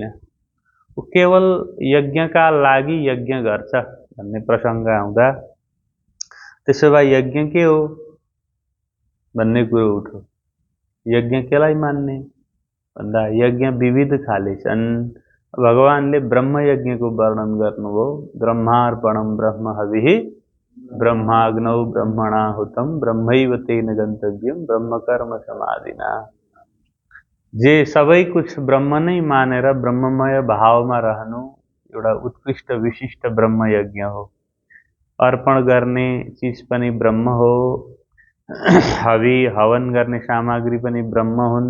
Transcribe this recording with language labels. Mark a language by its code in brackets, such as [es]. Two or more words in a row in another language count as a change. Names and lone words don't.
[ne] वो केवल यज्ञका लागि यज्ञ गर्छ भन्ने प्रसंग आउँदा त्यसो भए यज्ञ के हो भन्ने कुरो उठ्यो। यज्ञ केलाई मान्ने भन्दा यज्ञ विविध खाले छन्। भगवानले ब्रह्म यज्ञ को वर्णन गर्नुभयो। [sa] ब्रह्मार्पणम ब्रह्म हविः ब्रह्माग्नौ ब्रह्मणाहुतम ब्रह्मैव तेन गन्तव्यम ब्रह्म कर्म समाधिना। [ne] जे सबै कुछ ब्रह्म नै मानेर ब्रह्ममय भावमा रहनु एउटा उत्कृष्ट विशिष्ट ब्रह्म यज्ञ हो। अर्पण गर्ने चीज पनि ब्रह्म हो। हवि हवन गर्ने सामग्री पनि ब्रह्म हुन्।